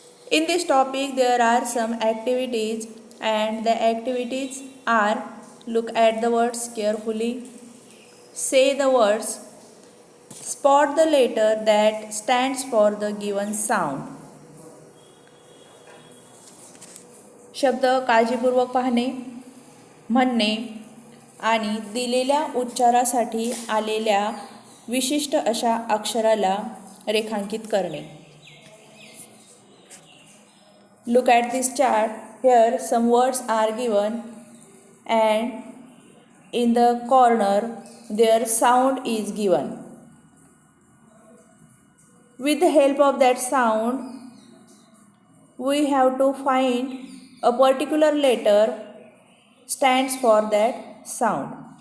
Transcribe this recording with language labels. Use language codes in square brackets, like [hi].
[en] In this topic there are some activities, and the activities are: look at the words carefully, say the words, spot the letter that stands for the given sound. [mr] शब्द काळजीपूर्वक पाहणे, म्हणणे आणि दिलेल्या उच्चारासाठी आलेल्या विशिष्ट अशा अक्षराला रेखांकित करणे. [en] Look at this chart. Here some words are given, and in the corner their sound is given. With the help of that sound, we have to find a particular letter stands for that sound.